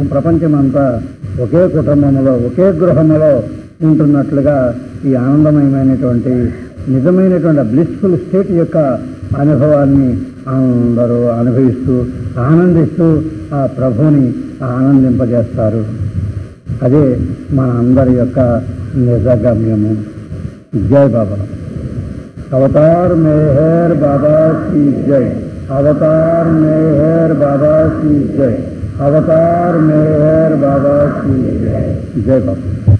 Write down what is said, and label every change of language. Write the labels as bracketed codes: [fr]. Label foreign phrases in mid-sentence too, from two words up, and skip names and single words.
[te] ప్రపంచమంతా ఒకే కుటుంబంలో, ఒకే గృహంలో ఉంటున్నట్లుగా ఈ ఆనందమయమైనటువంటి నిజమైనటువంటి [en] blissful state [te] యొక్క అనుభవాన్ని అందరూ అనుభవిస్తూ ఆనందిస్తూ ఆ ప్రభువుని ఆనందింపజేస్తారు. అదే మన అందరి యొక్క నిజగమ్యము. జై బాబా. [hi] अवतार मेहर बाबा की जय। अवतार मेहर बाबा की जय। अवतार मेहर बाबा की जय। जय बाबा।